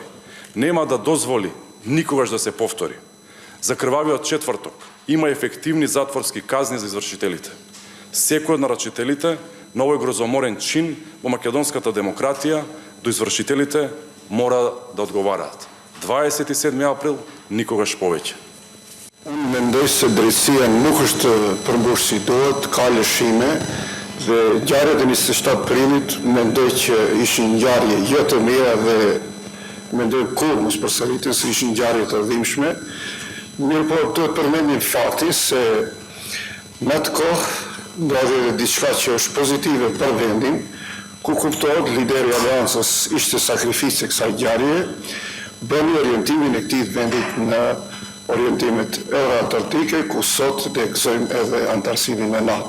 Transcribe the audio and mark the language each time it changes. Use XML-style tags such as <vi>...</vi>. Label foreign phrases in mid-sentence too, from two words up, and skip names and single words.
<mk>Нема да дозволи никогаш да се повтори. За крвавиот четврток има ефективни затворски казни за извршителите. Секој од нарачителите на овој грозоморен чин во македонската демократија до извршителите мора да одговараат. 27 април никогаш повеќе.</mk> <sq>Unë mendoj se drejtësia nuk është përmbush si duhet, ka lëshime dhe ngjarjet e 27 prillit mendoj që ishin ngjarje jo të mira dhe mendoj kur mos përsëriten se ishin ngjarje të dhimbshme. Mirë po duhet përmendim faktin se në atë kohë ndodhi edhe diçka që është pozitive për vendin, ku kuptohet lideri i aleancës ishte sakrificë e kësaj ngjarje, bëni orientimin e këtij vendit në orientimet euroatlantike, ku sot ne gëzojmë edhe antarësinë në NATO.</sq>